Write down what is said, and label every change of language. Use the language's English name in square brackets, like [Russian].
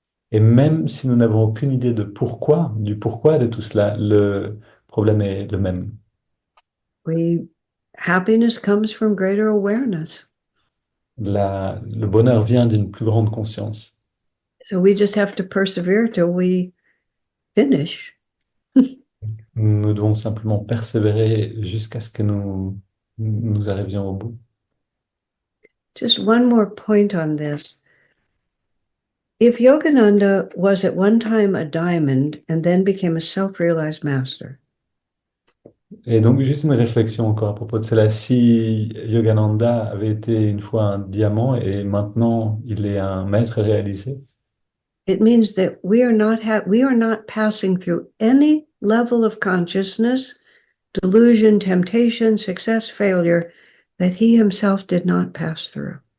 [French] Et même si nous n'avons aucune idée du pourquoi de tout cela, le problème est le même. [English] Happiness comes from greater awareness. [French] Le bonheur vient d'une plus grande conscience. [English] So we just have to persevere till we finish. [French] Nous devons simplement persévérer jusqu'à ce que nous arrivions au bout. [English] Just one more point on this. If Yogananda was at one time a diamond and then became a self-realized master, [French] Et donc, juste une réflexion encore à propos de cela. Si Yogananda avait été une fois un diamant et maintenant il est un maître réalisé, [English] it means that we are not passing through any level of consciousness, delusion, temptation, success, failure that he himself did not pass through.